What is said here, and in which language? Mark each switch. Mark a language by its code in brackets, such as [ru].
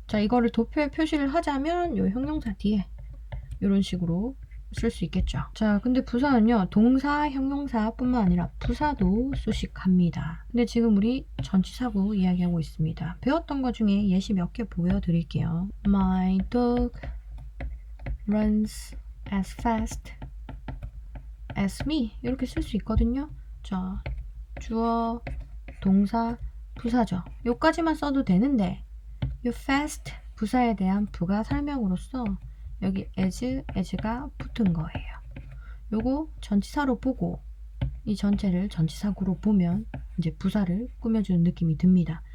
[ko] 자, 이거를 도표에 표시를 하자면 이 형용사 뒤에 이런 식으로 쓸 수 있겠죠. 자, 근데 부사는요, 동사, 형용사 뿐만 아니라 부사도 수식합니다. 근데 지금 우리 전치사구 이야기하고 있습니다. 배웠던 것 중에 예시 몇 개 보여드릴게요. [en] My dog runs as fast as me [ko] 이렇게 쓸 수 있거든요. 자, 주어, 동사, 부사죠. 요까지만 써도 되는데 요 fast 부사에 대한 부가 설명으로서 여기 as가 붙은 거예요. 요거 전치사로 보고 이 전체를 전치사구로 보면 이제 부사를 꾸며주는 느낌이 듭니다.